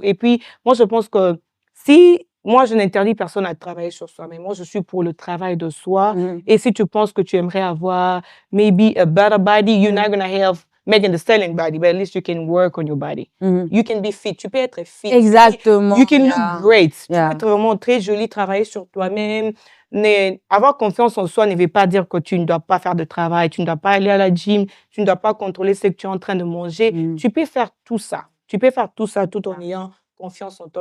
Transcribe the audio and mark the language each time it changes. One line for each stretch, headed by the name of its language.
French: Et puis, moi, je pense que moi, je n'interdis personne à travailler sur soi, mais moi, je suis pour le travail de soi. Et si tu penses que tu aimerais avoir
English: maybe a better body, you're not going to have Megan Thee Stallion body, but at least you can work on your body. You can be fit.
French: Tu peux être fit. Exactement.
English: You can look great.
French: Tu peux être vraiment très jolie, travailler sur toi-même. Avoir confiance en soi ne veut pas dire que tu ne dois pas faire de travail, tu ne dois pas aller à la gym, tu ne dois pas contrôler ce que tu es en train de manger. Tu peux faire tout ça. Tu peux faire tout ça tout en ayant confiance en toi.